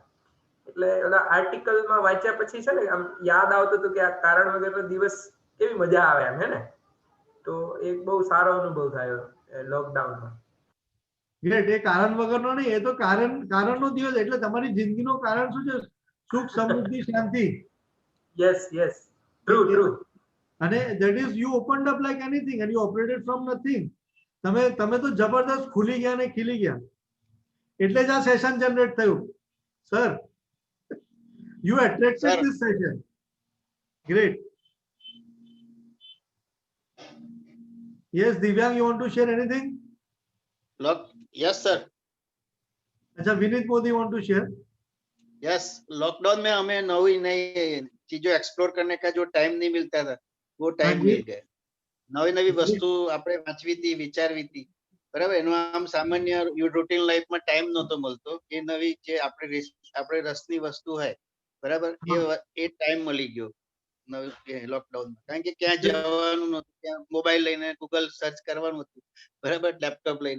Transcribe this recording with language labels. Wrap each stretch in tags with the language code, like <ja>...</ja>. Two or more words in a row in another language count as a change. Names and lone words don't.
<gu>એટલે ઓલા આર્ટિકલમાં વાંચ્યા પછી છે ને આમ યાદ આવતું હતું કે આ કારણ વગરનો દિવસ કેવી મજા આવે એમ, હે ને? તો એક બહુ સારો અનુભવ થયો લોકડાઉનમાં. ગ્રેટ. એ કારણ વગરનો નહીં, એ તો કારણનો દિવસ. એટલે તમારી જિંદગીનું કારણ શું છે? સુખ, સમૃદ્ધિ, શાંતિ.</gu> <en>yes yes, true. અને that is you opened up like anything and you operated from nothing.</en> <gu>તમે તો જબરદસ્ત ખુલી ગયા ને ખીલી ગયા. એટલે જ આ</gu> <en>session generate</en> <gu>થયું. સર,</gu> <en>you attracted this session. Great. Yes, Divyang, you want to share anything? yes sir. अच्छा, विनीत मोदी want to share?</en> <hi>यस, लॉकडाउन में हमें नई नई चीजों एक्सप्लोर करने का जो टाइम नहीं मिलता था वो टाइम मिल गया.</hi> <gu>નવી નવી વસ્તુ આપણે વાંચવી હતી, વિચારવી હતી, બરાબર. એનો આમ સામાન્ય</gu> <en>routine life</en> <gu>ટાઈમ નહોતો મળતો. એ નવી જે આપણે રસની વસ્તુ હોય, બરાબર, એ ટાઈમ મળી ગયો લોકડાઉનમાં. કારણ કે ક્યાં જવાનું નહોતું, ત્યાં મોબાઈલ લઈને ગૂગલ સર્ચ કરવાનું હતું, બરાબર, લેપટોપ લઈને.</gu>